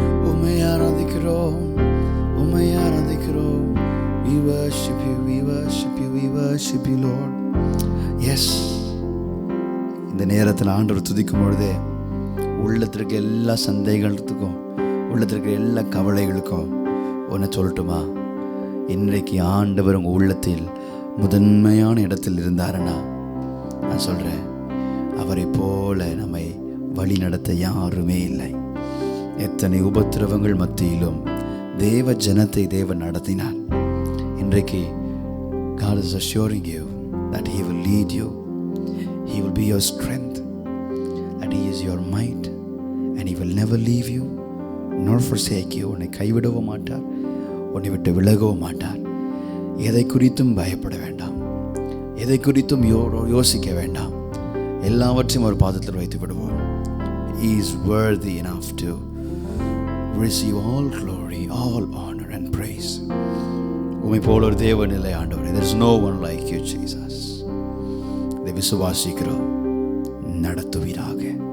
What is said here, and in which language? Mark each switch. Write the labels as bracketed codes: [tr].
[ta] உம்மை ஆராதிக்கிறோம், உம்மை ஆராதிக்கிறோம். [en] We worship you, we worship you, we worship you, Lord. Yes. [ta] இந்த நேரத்தில் ஆண்டவர் துதிக்கும் பொழுதே உள்ளத்திற்கு எல்லா சந்தேகத்துக்கும், உள்ளத்திற்கு எல்லா கவலைகளுக்கும் ஒன்று சொல்லட்டுமா? இன்றைக்கு ஆண்டவர் உங்கள் உள்ளத்தில் முதன்மையான இடத்தில் இருந்தாருன்னா நான் சொல்கிறேன், அவரை போல நம்மை வழி நடத்த யாருமே இல்லை. எத்தனை உபத்திரவங்கள் மத்தியிலும் தேவ ஜனத்தை தேவன் நடத்தினார். இன்றைக்கு [en] God is assuring you that He will lead you, He will be your strength, that He is your might, and He will never leave you nor forsake you. [ta] உன்னை கைவிடவும் மாட்டார், உன்னை விட்டு விலகவும் மாட்டார். எதை குறித்தும் பயப்பட வேண்டாம், எதை குறித்தும் யோசிக்க வேண்டாம். எல்லாவற்றையும் ஒரு பாதத்தில் வைத்து விடுவோம். [en] He is worthy enough to receive all glory, all honor and praise. [ta] உம்மை போல ஒரு தேவன் இல்லை ஆண்டவரே. [en] There is no one like you, Jesus. [ta] இதை விசுவாசிக்கிறோம், நடத்துவீராக.